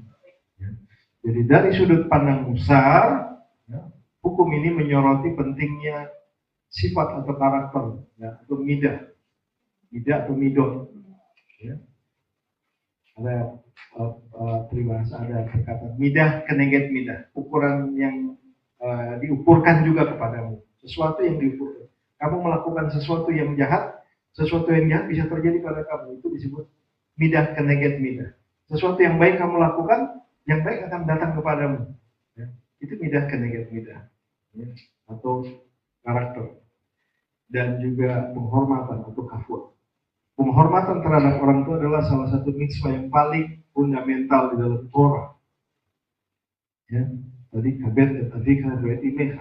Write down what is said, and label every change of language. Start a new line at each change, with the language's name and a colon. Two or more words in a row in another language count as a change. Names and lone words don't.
Indonesian: Jadi dari sudut pandang besar, ya, hukum ini menyoroti pentingnya sifat atau karakter, ya, atau midah atau midot. Ya. Ada peribahasa, ada perkataan
Hebrew: מידה כנגד מידה,
Indonesian: ukuran yang diukurkan juga kepadamu, sesuatu yang diukurkan. Kamu melakukan sesuatu yang jahat bisa terjadi pada kamu, itu disebut
Hebrew: מידה כנגד מידה.
Indonesian: Sesuatu yang baik kamu lakukan, yang baik akan datang kepadamu. Ya. Itu
Hebrew: מידה כנגד מידה,
Indonesian: ya, atau karakter. Dan juga penghormatan atau kafur. Penghormatan terhadap orang tua adalah salah satu mitzvah yang paling fundamental di dalam Torah. Ya, tadi kabet dan adika berarti meha.